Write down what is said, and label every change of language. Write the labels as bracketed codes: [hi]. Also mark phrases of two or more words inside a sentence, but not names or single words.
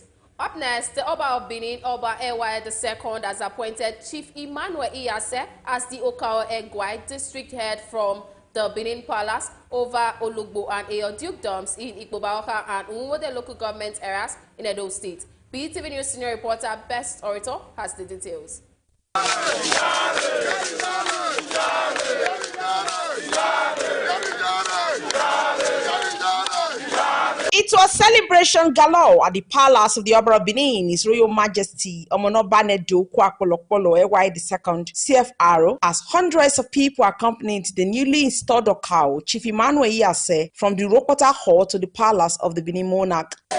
[en] Up next, the Oba of Benin, Oba Ewa II, has appointed Chief Emmanuel Iyase as the Okao Egwai district head from the Benin Palace over Olugbo and Eyo dukedoms in Ikpobaoka and Umwode local government areas in Edo State. BeeTv News senior reporter Best Orator has the details. It was celebration galore at the palace of the Oba of Benin, His Royal Majesty Omonobanedo Kwakolokpolo Ewa II CFR, as hundreds of people accompanied the newly installed Okao, Chief Emmanuel Iyase, from the Rokota Hall to the palace of the Benin monarch.